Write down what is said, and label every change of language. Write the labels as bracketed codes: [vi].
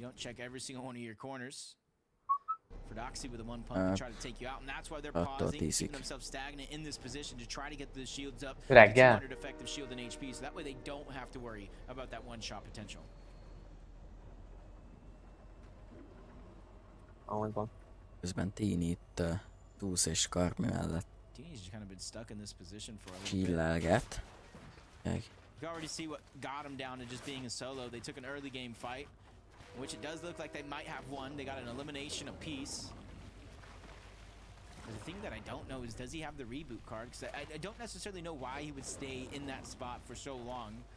[en] don't check every single one of your corners. Fredoxy with a one pump to try to take you out, and that's why they're pausing, keeping themselves stagnant in this position to try to get the shields up. [hu] Reggel. [en] 200 effective shield and HP, so that way they don't have to worry about that one shot potential. [hu] Ahogy van. Közben Tini itt Túsz és Karmi mellett [en] Teeny's just kind of been stuck in this position for a little bit. [hu] csillelget. [en] You can already see what got him down to just being a solo. They took an early game fight, which it does look like they might have won. They got an elimination apiece. The thing that I don't know is, does he have the reboot card? Because I don't necessarily know why he would stay in that spot for so long.